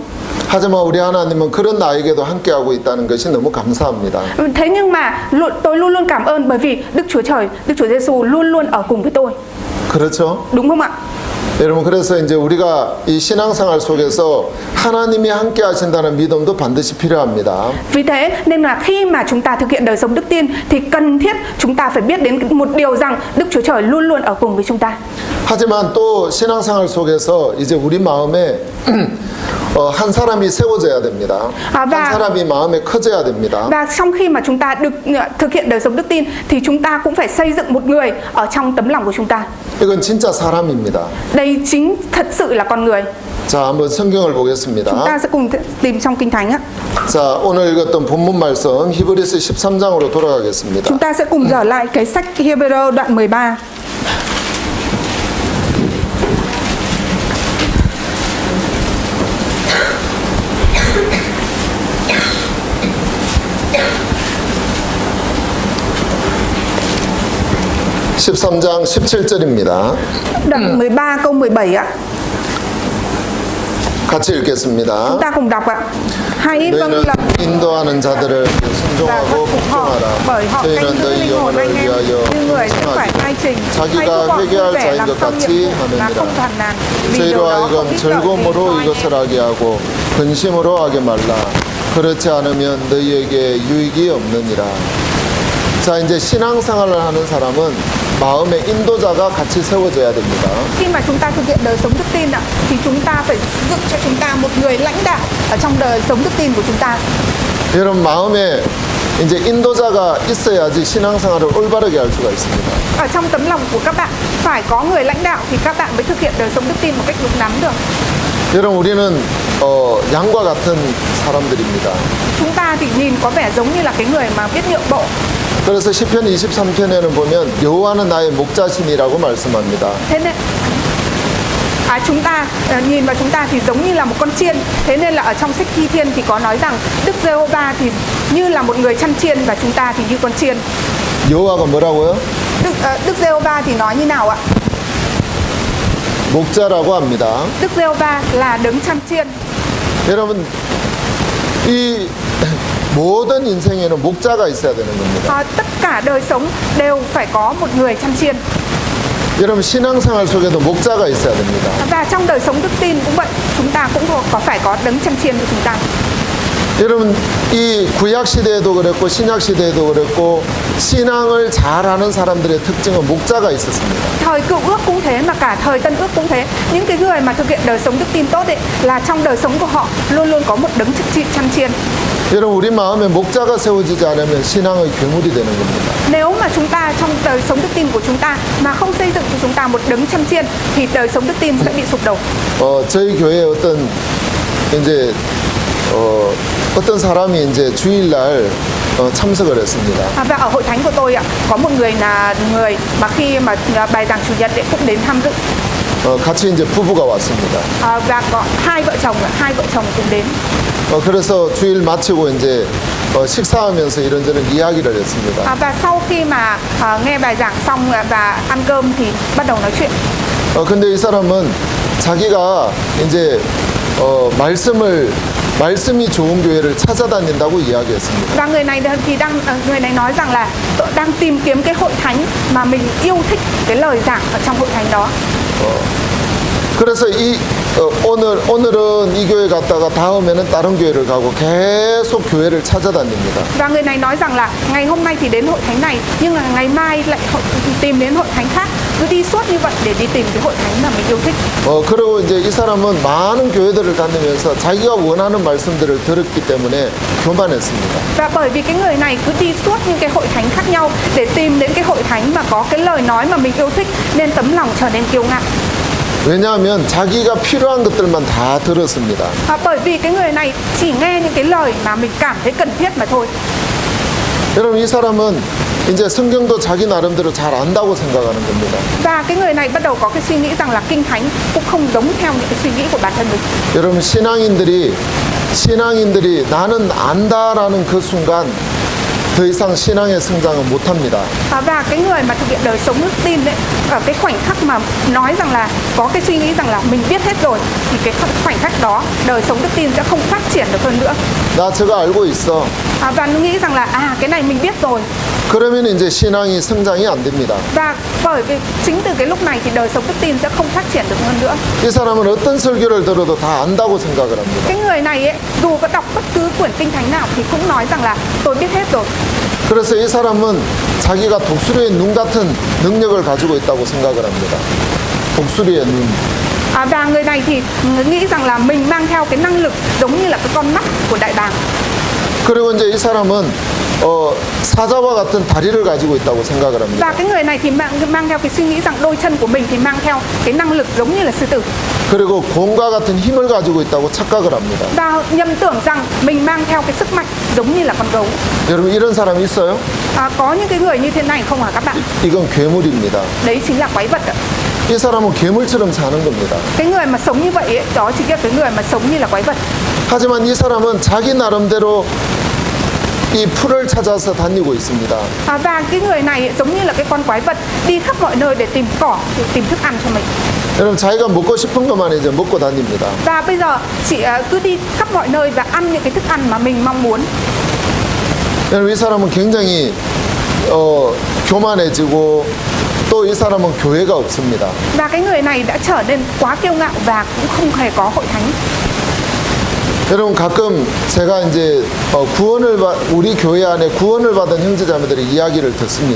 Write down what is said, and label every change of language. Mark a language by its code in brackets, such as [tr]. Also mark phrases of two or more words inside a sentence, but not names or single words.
[ko] 하지만 우리 하나님은 그런 나에게도 함께하고 있다는 것이 너무 감사합니다. [vi] Thế nhưng mà tôi luôn luôn cảm ơn bởi vì Đức Chúa Giêsu luôn luôn ở cùng với tôi. [ko] 그렇죠? [vi] Đúng không ạ? [ko] 여러분 그래서 이제 우리가 이 신앙생활 속에서 하나님이 함께 하신다는 믿음도 반드시 필요합니다. [vi] Vì thế nên là khi mà chúng ta thực hiện đời sống đức tin thì cần thiết chúng ta phải biết đến một điều rằng Đức Chúa Trời luôn luôn ở cùng với chúng ta. [ko] 하지만 또 신앙생활 속에서 이제 우리 마음에 한 사람이 세워져야 됩니다. 한 사람이 마음에 커져야 됩니다. [vi] Và trong khi mà chúng ta được thực hiện đời sống đức tin thì chúng ta cũng phải xây dựng một người ở trong tấm lòng của chúng ta. [ko] 이건 진짜 사람입니다. [vi] Đây chính thật sự là con người. [ko] 자, 한번 성경을 보겠습니다. [vi] Chúng ta sẽ cùng tìm trong Kinh Thánh ạ. [ko] 자, 오늘 읽었던 본문 말씀 히브리서 13장으로 돌아가겠습니다. [vi] Chúng ta sẽ cùng dở lại cái sách Hebrew đoạn 13. [ko] (13장) 17절입니다. [vi] Đoạn 13 câu 17 ạ. [ko] 같이 읽겠습니다. [vi] Chúng ta cùng đọc ạ. Hãy vâng [ko] 너희는 [vi] lập [ko] 인도하는 자들을 [vi] và [ko] 순종하고 [vi] khắc phục họ, bởi [ko] 복종하라. [vi] họ canh [ko] 저희는 [vi] giữ [ko] 너희 [vi] linh hồn [ko] 영혼을 [vi] anh em [ko] 위하여 [vi] như người sẽ phải [ko] 복종하리라. [vi] khai trình. Hãy [ko] 자기가 [vi] giúp họ vui [ko] 회개할 [vi] vẻ [ko] 자인 [vi] làm [ko] 것 [vi] xong [ko] 같이 [vi] nhiệm vụ là [ko] 하느니라. [vi] không phàn nàn. Vì [ko] 저희로 [vi] điều đó không [ko] 하여금 [vi] ích lợi gì [ko] 즐거움으로 [vi] cho anh [ko] 이것을 [vi] em. [ko] 하게 하고 근심으로 하게 말라. 그렇지 않으면 너희에게 유익이 없느니라. 자, 이제 신앙생활을 하는 사람은 마음의 인도자가 같이 세워져야 됩니다. [vi] Khi mà chúng ta thực hiện đời sống đức tin ạ, thì chúng ta phải dựng cho chúng ta một người lãnh đạo ở trong đời sống đức tin của chúng ta. [ko] 여러분 마음에 이제 인도자가 있어야지 신앙생활을 올바르게 할 수가 있습니다. [vi] Ở trong tấm lòng của các bạn phải có người lãnh đạo thì các bạn mới thực hiện đời sống đức tin một cách đúng đắn được. [ko] 여러분 우리는 양과 같은 사람들입니다. [vi] Chúng ta thì nhìn có vẻ giống như là cái người mà biết nhượng bộ. [ko] 그래서 시편 23편에는 보면 여호와는 나의 목자신이라고 말씀합니다. [vi] Thế nên chúng ta nhìn vào chúng ta thì giống như là một con chiên. Thế nên là ở trong sách Thi Thiên thì có nói rằng Đức Giê-hô-va thì như là một người chăn chiên và chúng ta thì như con chiên. [ko] 여호와가 뭐라고요? [vi] Đức Giê-hô-va thì nói như nào ạ? [ko] 목자라고 합니다. [vi] Đức Giê-hô-va là đấng chăn chiên. [ko] 여러분 이 모든 인생에는 목자가 있어야 되는 겁니다. [vi] Tất cả đời sống đều phải có một người chăn chiên. [ko] 여러분 신앙생활 속에도 목자가 있어야 됩니다. [vi] Và trong đời sống đức tin cũng vậy, chúng ta cũng có phải có đấng chăn chiên của chúng ta. [ko] 여러분 이 구약 시대에도 그랬고 신약 시대에도 그랬고 신앙을 잘하는 사람들의 특징은 목자가 있었습니다. [vi] Thời Cựu Ước cũng thế mà cả thời Tân Ước cũng thế. Những cái người mà thực hiện đời sống đức tin tốt ấy là trong đời sống của họ luôn luôn có một đấng chăn chiên. [ko] 여러분 우리 마음에 목자가 세워지지 않으면 신앙의 괴물이 되는 겁니다. [vi] Nếu mà chúng ta trong đời sống đức tin của chúng ta mà không xây dựng cho chúng ta một đấng chăn chiên thì đời sống đức tin sẽ bị sụp đổ. [ko] 저희 교회에 어떤 사람이 이제 주일날 참석을 했습니다. [vi] Và ở hội thánh của tôi ạ, có một người là người mà khi mà bài giảng chủ nhật cũng đến tham dự. [ko] 같이 이제 부부가 왔습니다. [vi] Và có hai vợ chồng cùng đến. [ko] 그래서 주일 마치고 이제 식사하면서 이런저런 이야기를 했습니다. [vi] Và sau khi mà nghe bài giảng xong và ăn cơm thì bắt đầu nói chuyện. [ko] 근데 이 사람은 자기가 이제 말씀이 좋은 교회를 찾아다닌다고 이야기했습니다. [vi] Và người này nói rằng là đang tìm kiếm cái hội thánh mà mình yêu thích cái lời giảng ở trong hội thánh đó. [ko] 그래서 오늘은 이 교회 갔다가 다음에는 다른 교회를 가고 계속 교회를 찾아다닙니다. [vi] Và người này nói rằng là ngày hôm nay thì đến hội thánh này nhưng là ngày mai lại tìm đến hội thánh khác, cứ đi suốt như vậy để đi tìm cái hội thánh mà mình yêu thích. [ko] 그리고 이제 이 사람은 많은 교회들을 다니면서 자기가 원하는 말씀들을 들었기 때문에 교만했습니다. [vi] Và bởi vì cái người này cứ đi suốt những cái hội thánh khác nhau để tìm đến cái hội thánh mà có cái lời nói mà mình yêu thích nên tấm lòng trở nên kiêu ngạo. [ko] 왜냐하면 자기가 필요한 것들만 다 들었습니다. [vi] Bởi vì cái người này chỉ nghe những cái lời mà mình cảm thấy cần thiết mà thôi. [ko] 여러분 이 사람은 이제 성경도 자기 나름대로 잘 안다고 생각하는 겁니다. [vi] Và cái người này bắt đầu có cái suy nghĩ rằng là kinh thánh cũng không giống theo những cái suy nghĩ của bản thân mình. [ko] 여러분 신앙인들이 나는 안다라는 그 순간 더 이상 신앙의 성장은 못합니다. [vi] Và cái người mà thực hiện đời sống đức tin đấy, ở cái khoảnh khắc mà nói rằng là có cái suy nghĩ rằng là mình biết hết rồi thì cái khoảnh khắc đó đời sống đức tin sẽ không phát triển được hơn nữa. [ko] 나 저거 알고 있어. [vi] Và nó nghĩ rằng là cái này mình biết rồi. [ko] 그러면 이제 신앙이 성장이 안 됩니다. [vi] Và bởi vì chính từ cái lúc này thì đời sống đức tin sẽ không phát triển được hơn nữa. [ko] 이 사람은 어떤 설교를 들어도 다 안다고 생각을 합니다. [vi] Cái người này ấy, dù có đọc bất cứ quyển kinh thánh nào thì cũng nói rằng là tôi biết hết rồi. [ko] 그래서 이 사람은 자기가 독수리의 눈 같은 능력을 가지고 있다고 생각을 합니다. 독수리의 눈. [vi] Và người này thì nghĩ rằng là mình mang theo cái năng lực giống như là cái con mắt của đại bàng. [ko] 그리고 이제 이 사람은 사자와 같은 다리를 가지고 있다고 생각을 합니다. [vi] Và cái người này thì mang theo cái suy nghĩ rằng đôi chân của mình thì mang theo cái năng lực giống như là sư tử. [ko] 그리고 곰과 같은 힘을 가지고 있다고 착각을 합니다. [vi] Và nhầm tưởng rằng mình mang theo cái sức mạnh giống như là con gấu. [ko] 여러분 이런 사람이 있어요? [vi] Có những cái người như thế này không hả các bạn? [ko] 이건 괴물입니다. [vi] Đấy chính là quái vật ạ. [ko] 이 사람은 괴물처럼 사는 겁니다. [vi] Cái người mà sống như vậy ấy, đó chính là cái người mà sống như là quái vật. [ko] 하지만 이 사람은 자기 나름대로 이 풀을 찾아서 다니고 있습니다. [vi] Và cái người này ấy, giống như là cái con quái vật đi khắp mọi nơi để tìm cỏ, để tìm thức ăn cho mình. [ko] 여러분 자기가 먹고 싶은 것만 이제 먹고 다닙니다. [vi] Và bây giờ chị cứ đi khắp mọi nơi và ăn những cái thức ăn mà mình mong muốn. [ko] 여러분 이 사람은 굉장히 교만해지고 또 이 사람은 교회가 없습니다. [vi] Và cái người này đã trở nên quá kiêu ngạo và cũng không hề có hội thánh. [ko] 여러분 가끔 제가 이제 우리 교회 안에 구원을 받은 형제자매들의 이야기를 듣습니다.